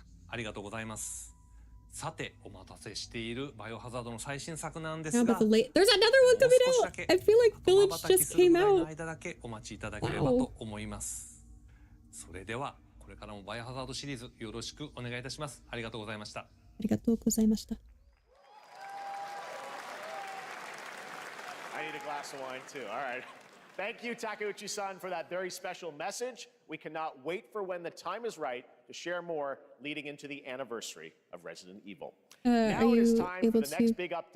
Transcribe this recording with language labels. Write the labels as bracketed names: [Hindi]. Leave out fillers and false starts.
[Japanese] ありがとうございます。さて、お待たせしているバイオハザードの最新作なんで [English] Now [Japanese] すが、 [English] about the late, there's another one coming out. I feel like Village just came out. [Japanese] 間だけお待ちいただければと思います。それではこれからもバイオハザードシリーズよろしくお願いいたします。ありがとうございました。ありがとうございました。 [English] I need a glass of wine too. All right. Thank you, Takeuchi-san, for that very special message. We cannot wait for when the time is right to share more leading into the anniversary of Resident Evil. Now it is time for the next big update